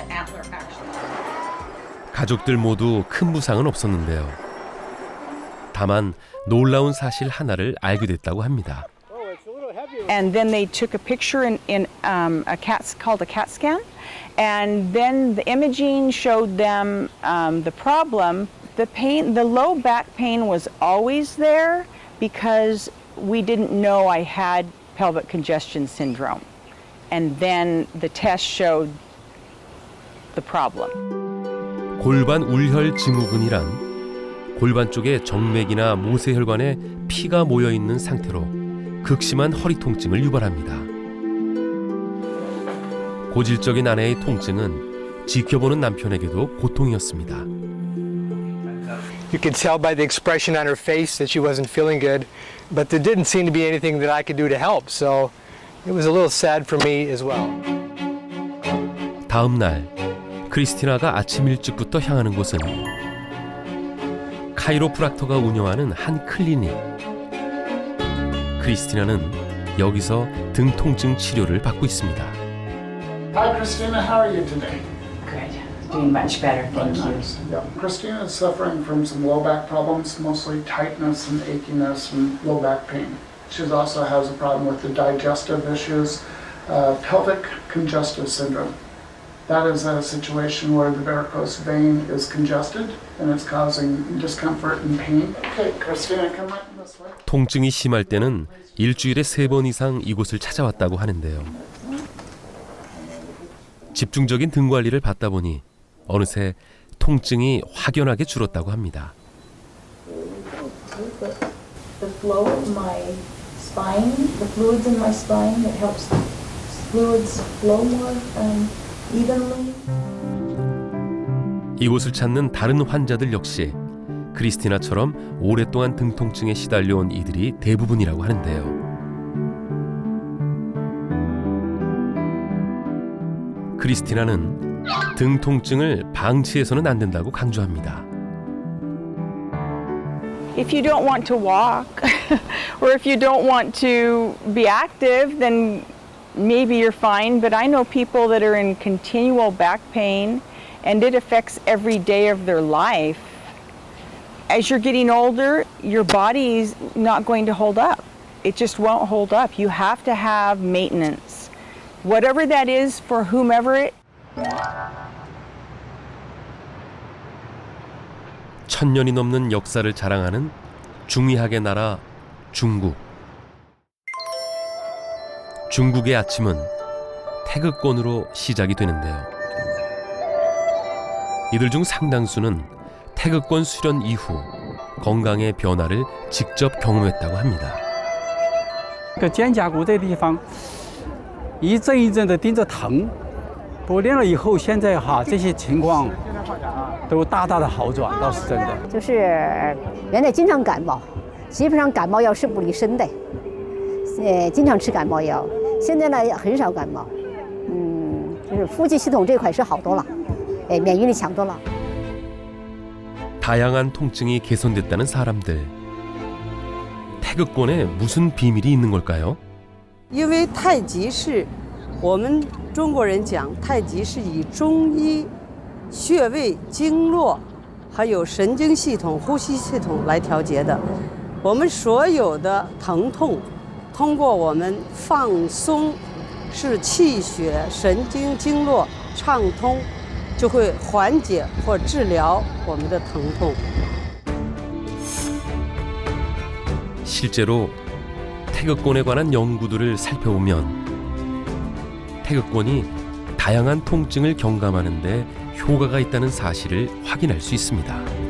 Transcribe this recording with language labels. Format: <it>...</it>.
<en>The antler actually.</en> <ko>가족들 모두 큰 부상은 없었는데요. 다만 놀라운 사실 하나를 알게 됐다고 합니다.</ko> <en>And then they took a picture in a CAT scan, and then the imaging showed them the problem. The pain, the low back pain was always there because we didn't know I had pelvic congestion syndrome. And then the test showed the problem.</en> <ko>골반 울혈 증후군이란 골반 쪽에 정맥이나 모세혈관에 피가 모여 있는 상태로 극심한 허리 통증을 유발합니다. 고질적인 아내의 통증은 지켜보는 남편에게도 고통이었습니다.</ko> <en>You could tell by the expression on her face that she wasn't feeling good, but there didn't seem to be anything that I could do to help, so it was a little sad for me as well.</en> <ko>다음 날 크리스티나가 아침 일찍부터 향하는 곳은 카이로프락터가 운영하는 한 클리닉. 크리스티나는 여기서 등 통증 치료를 받고 있습니다.</ko> <en>Hi, Christina. How are you today? Good. Doing much better, thank you. Yeah. Christina is suffering from some low back problems, mostly tightness and achiness and low back pain. She also has a problem with the digestive issues, pelvic congestive syndrome. That is a situation where the varicose vein is congested and it's causing discomfort and pain. Okay, Christina, come right this way.</en> <ko>통증이 심할 때는 일주일에 3번 이상 이곳을 찾아왔다고 하는데요. 집중적인 등 관리를 받다 보니 어느새 통증이 확연하게 줄었다고 합니다.</ko> <en>The flow of my spine, the fluids in my spine, it helps fluids flow more evenly.</en> <ko>이곳을 찾는 다른 환자들 역시 크리스티나처럼 오랫동안 등 통증에 시달려온 이들이 대부분이라고 하는데요. 크리스티나는 등 통증을 방치해서는 안 된다고 강조합니다.</ko> <en>If you don't want to walk or if you don't want to be active, then maybe you're fine. But I know people that are in continual back pain and it affects every day of their life. As you're getting older, your body's not going to hold up. It just won't hold up. You have to have maintenance. Whatever that is for whomever it</en> <ko>1000년이 넘는 역사를 자랑하는 중의학의 나라 중국. 중국의 아침은 태극권으로 시작이 되는데요. 이들 중 상당수는 태극권 수련 이후 건강의 변화를 직접 경험했다고 합니다.</ko> <zh>这个肩胛骨这地方一阵一阵的盯着疼，不过练了以后，现在这些情况都大大的好转，倒是真的。就是原来经常感冒，基本上感冒药是不离身的，经常吃感冒药。现在呢很少感冒，就是呼吸系统这块是好多了，免疫力强多了。</zh> <ko>다양한 통증이 개선됐다는 사람들. 태극권에 무슨 비밀이 있는 걸까요?</ko> <zh>因为太极是我们中国人讲，太极是以中医穴位、经络，还有神经系统、呼吸系统来调节的。我们所有的疼痛，通过我们放松，使气血、神经、经络畅通，就会缓解或治疗我们的疼痛。</zh> <ko>실제로 태극권에 관한 연구들을 살펴보면 태극권이 다양한 통증을 경감하는 데 효과가 있다는 사실을 확인할 수 있습니다.</ko>